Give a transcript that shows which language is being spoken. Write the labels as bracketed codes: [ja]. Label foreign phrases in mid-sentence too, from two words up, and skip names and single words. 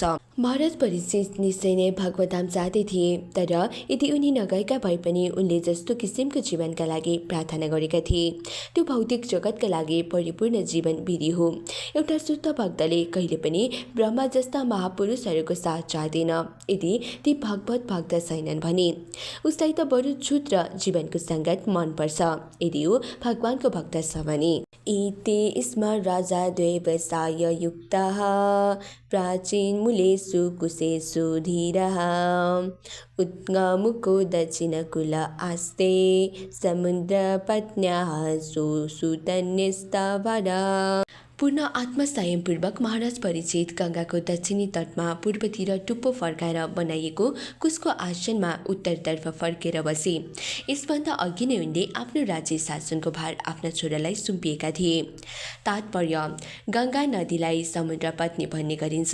[ne] महाराज परीक्षित निश्चय नै भगवतधाम जाँदै थिए, तर यदि उनी नगएका भए पनि उनले जस्तो किसिमको जीवनका लागि प्रार्थना गरेका थिए, त्यो भौतिक जगतका लागि परिपूर्ण जीवन विधि हो। एउटा शुद्ध भक्तले कहिले पनि ब्रह्मा जस्ता महापुरुषहरूको साथ चाहदैन। यदि ती भगवत भक्त छैनन् भने उसलाई त बरु क्षुद्र जीवनको सङ्गत मनपर्छ, यदि ऊ भगवानको भक्त छ भने। [sa] इति स्म राजा व्यवसाय युक्तः प्राचीन मूलेषु कुशेषु धीरः उत्गमुको दक्षिणकुल आस्ते समुद्रपत्न्याः सुसुतन्यस्तवरा। [ne] पूर्ण आत्मसंयमपूर्वक महाराज परीक्षित गङ्गाको दक्षिणी तटमा पूर्वतिर टुप्पो फर्काएर बनाइएको कुशको आसनमा उत्तरतर्फ फर्केर बसे। यसभन्दा अघि नै उनले आफ्नो राज्य शासनको भार आफ्ना छोरालाई सुम्पिएका थिए। तात्पर्य, गङ्गा नदीलाई समुद्र पत्नी भन्ने गरिन्छ।